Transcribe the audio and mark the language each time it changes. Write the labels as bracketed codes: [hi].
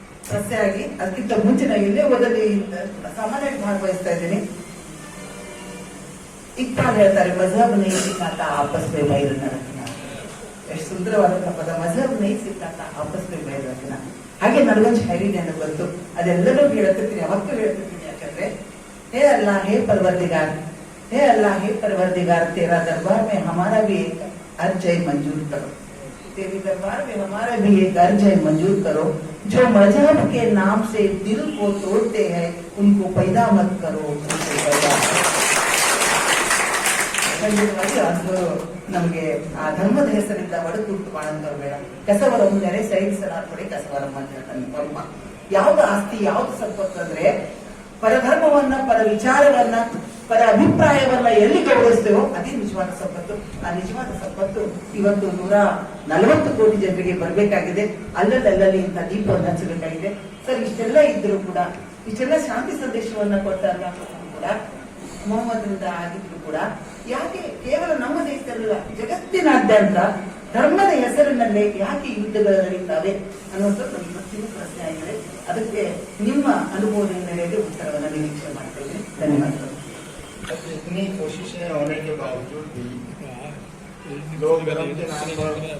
[kn] ಸಸ್ಯಾಗಿ ಅದಕ್ಕಿಂತ ಮುಂಚಿನ ಇಲ್ಲೇ ಓದಲ್ಲಿ ಸಾಮಾನ್ಯವಾಗಿ ಭಾಗವಹಿಸ್ತಾ ಇದ್ದೀನಿ. ಇಕ್ಬಾಲ್ ಹೇಳ್ತಾರೆ, [hi] ಮಜಹಬ್ ನಹೀ ಸಿಕ್ಕಾತ ಆಪಸ್ ಮೇ ಬೈರ್ ರಖನಾ. [kn] ಎಷ್ಟು ಸುಂದರವಾದಂತಹ ಪದ, ಮಜಹಬ್ ನಹೀ ಸಿಕ್ಕಾತ ಆಪಸ್ ಮೇ ಬೈರ್ ರಖನಾ. ಹಾಗೆ ನನಗೊಂದು ಶೈಲಿ ನೆನಪು ಬಂತು, ಅದೆಲ್ಲರೂ ಹೇಳ್ತಿರ್ತೀನಿ, ಅವತ್ತು ಹೇಳ್ತಿರ್ತೀನಿ. ಯಾಕಂದ್ರೆ [hi] हे अल्लाह हे परवरदिगार, हे अल्लाह हे परवरदिगार, तेरा दरबार में हमारा भी एक अर्ज मंजूर करो, तेरे दरबार में हमारा भी एक अर्ज मंजूर करो. जो मजहब के नाम से दिल को तोड़ते हैं उनको पैदा मत करो, उनको पैदा. [kn] ಖಂಡಿತವಾಗಿ ಅದು ನಮಗೆ ಆ ಧರ್ಮದ ಹೆಸರಿಂದ ಒಡಕುಟ್ಟು ಮಾಡಂತವ್ರು ಬೇಡ. ಕಸವರಂ ನೆರೆ ಸೈನ್ಸನಾರ್ಪಡೆ ಕಸವರಂ ಅಂತ ಹೇಳ್ತಾನೆ. ಯಾವ್ದು ಆಸ್ತಿ, ಯಾವ್ದು ಸಂಪತ್ತು ಅಂದ್ರೆ ಪರಧರ್ಮವನ್ನ, ಪರ ವಿಚಾರವನ್ನ, ಪರ ಅಭಿಪ್ರಾಯವನ್ನ ಎಲ್ಲಿ ಗೌರವಿಸ್ತೇವೋ ಅದೇ ನಿಜವಾದ ಸಂಪತ್ತು. ಆ ನಿಜವಾದ ಸಂಪತ್ತು ಇವತ್ತು 140 ಕೋಟಿ ಜನರಿಗೆ ಬರಬೇಕಾಗಿದೆ. ಅಲ್ಲಲ್ಲಿ ಇಂಥ ದೀಪವನ್ನು ಹಚ್ಚಬೇಕಾಗಿದೆ. ಸರ್, ಇಷ್ಟೆಲ್ಲ ಇದ್ರು ಕೂಡ, ಇಷ್ಟೆಲ್ಲ ಶಾಂತಿ ಸಂದೇಶವನ್ನ ಕೊಟ್ಟಾಗ ಕೂಡ, ಮೊಹಮ್ಮದ್ರಿಂದ ಆಗಿದ್ರು ಕೂಡ, ಯಾಕೆ ಕೇವಲ ನಮ್ಮ ದೇಶದಲ್ಲ ಜಗತ್ತಿನಾದ್ಯಂತ ಧರ್ಮದ ಹೆಸರಿನಲ್ಲಿ ಯಾಕೆ ಯುದ್ಧಗಳು ನಡೀತಾವೆ ಅನ್ನೋದು ನನ್ನ ಇವತ್ತಿನ ಪ್ರಶ್ನೆ ಆಗಿದೆ. ಅದಕ್ಕೆ ನಿಮ್ಮ ಅನುಭವದ ಹಿನ್ನೆಲೆಯಲ್ಲಿ ಉತ್ತರವನ್ನು ನಿರೀಕ್ಷೆ ಮಾಡ್ತೇವೆ. ಧನ್ಯವಾದಗಳು. [hi] इतनी कोशिशें होने के बावजूद भी लोग धर्म के नाम पर